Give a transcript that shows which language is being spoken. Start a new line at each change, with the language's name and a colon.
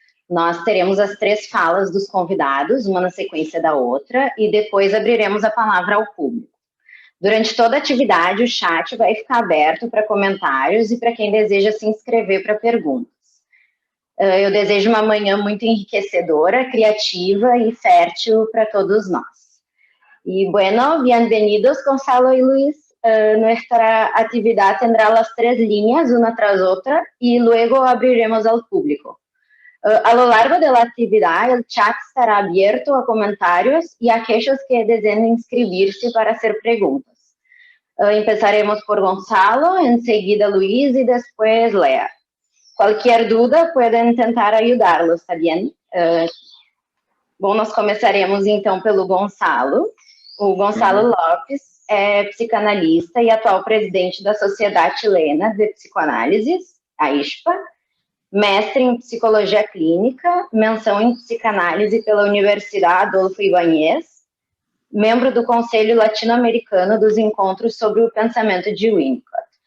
Portuguese: Nós teremos as 3 falas dos convidados, uma na sequência da outra, e depois abriremos a palavra ao público. Durante toda a atividade, o chat vai ficar aberto para comentários e para quem deseja se inscrever para perguntas. Eu desejo uma manhã muito enriquecedora, criativa e fértil para todos nós.
Spanish: Y bueno, bienvenidos Gonzalo y Luis. Nuestra actividad tendrá las 3 líneas, una tras otra, y luego abriremos al público. A lo largo de la actividad, el chat estará abierto a comentarios y a aquellos que deseen inscribirse para hacer preguntas. Empezaremos por Gonzalo, enseguida Luis y después Lea. Cualquier duda pueden tentar ayudarlos, ¿está bien?
Portuguese: Bom, nós começaremos então pelo Gonzalo. O Gonzalo Lopes é psicanalista e atual presidente da Sociedade Chilena de Psicoanálise, a ISPA, mestre em Psicologia Clínica, menção em Psicanálise pela Universidade Adolfo Ibáñez, membro do Conselho Latino-Americano dos Encontros sobre o Pensamento de Winnicott.